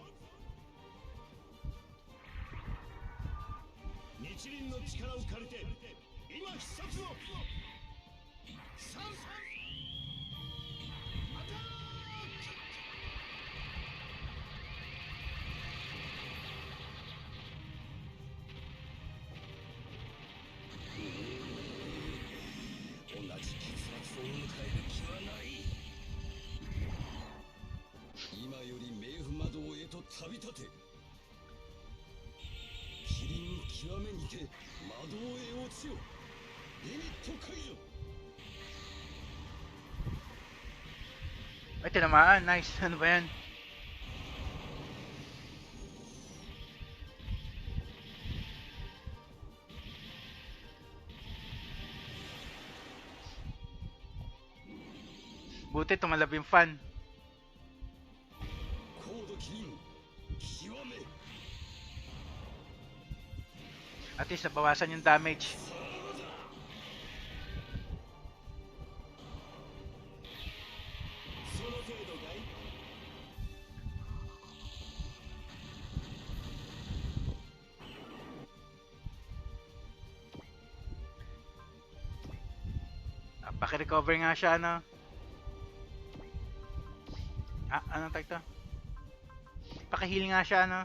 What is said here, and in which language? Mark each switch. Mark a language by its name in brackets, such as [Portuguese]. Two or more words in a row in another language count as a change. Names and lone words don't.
[Japanese] 日輪の力を借りて今必殺の三アタック。同じ結末を迎える気はない。今より冥府魔道へと旅立て。キリン極めにて魔道へ落ちよ。リミット解除。 [Filipino] Ay, tinamaan. Nice. Ano ba yan? Buti tumalab yung fan. [Japanese] 高度キリン極め。 [English] At least [Filipino] nabawasan yung damage. [Japanese] その程度かい。 [Filipino] Paki-recover nga siya, ano? Anong tag to? Paki-heal nga siya, ano?